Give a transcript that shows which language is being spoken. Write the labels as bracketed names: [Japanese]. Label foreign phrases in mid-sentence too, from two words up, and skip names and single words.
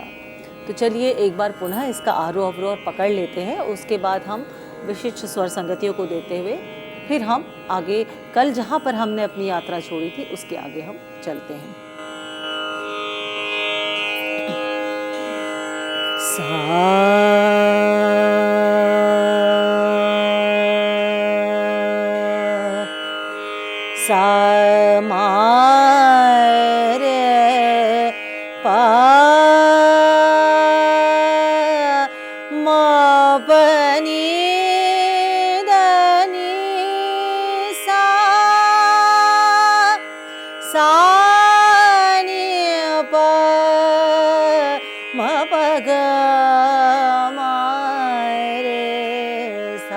[Hindi] तो चलिए एक बार पुनः इसका आरोह अवरोह पकड़ लेते हैं, उसके बाद हम विशिष्ट स्वर संगतियों को देते हुए फिर हम आगे कल जहाँ पर हमने अपनी यात्रा छोड़ी थी उसके आगे हम चलते हैं। सा मा रे पा मा प नी द नी सा सा नी प म प ग म रे सा।